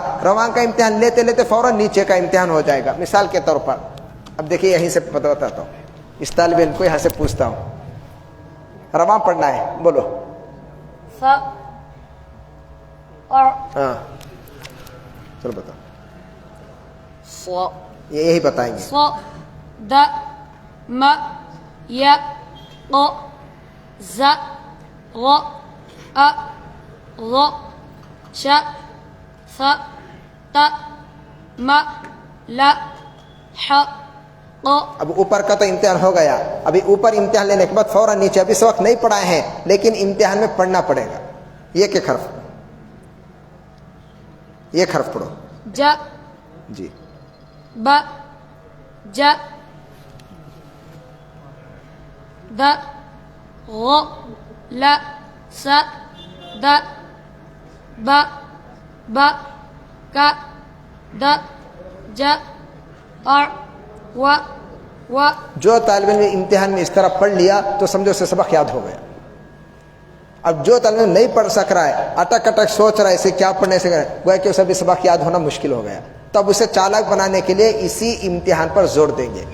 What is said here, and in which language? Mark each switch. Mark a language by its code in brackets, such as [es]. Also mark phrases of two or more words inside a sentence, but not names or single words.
[ur] رواں کا امتحان لیتے لیتے فوراً نیچے کا امتحان ہو جائے گا. مثال کے طور پر اب دیکھیے یہیں سے بتاتا ہوں, اس طالب علم کو یہاں سے پوچھتا ہوں, رواں پڑھنا ہے, بولو. ف اور ہاں چلو بتاؤ. ص یہی بتائیں گے. [ar] ص د م ي ق ز غ أ ض ش ث ت م ل ح ق. [ur] اب اوپر کا تو امتحان ہو گیا, ابھی اوپر امتحان لینے کے بعد فوراً نیچے. ابھی اس وقت نہیں پڑھائے ہیں لیکن امتحان میں پڑھنا پڑے گا. یہ کہ حرف, یہ حرف پڑھو. ج جی [ar] ب ج د غ ل س د ب ب ك د ج ع و و. [ur] جو طالب علم امتحان میں اس طرح پڑھ لیا تو سمجھو اسے سبق یاد ہو گیا. اب جو طالب علم نہیں پڑھ سک رہا ہے, اٹک اٹک سوچ رہا ہے اسے کیا پڑھنے سے گویا کہ اسے بھی سبق یاد ہونا مشکل ہو گیا, تب اسے چالاک بنانے کے لیے اسی امتحان پر زور دیں گے.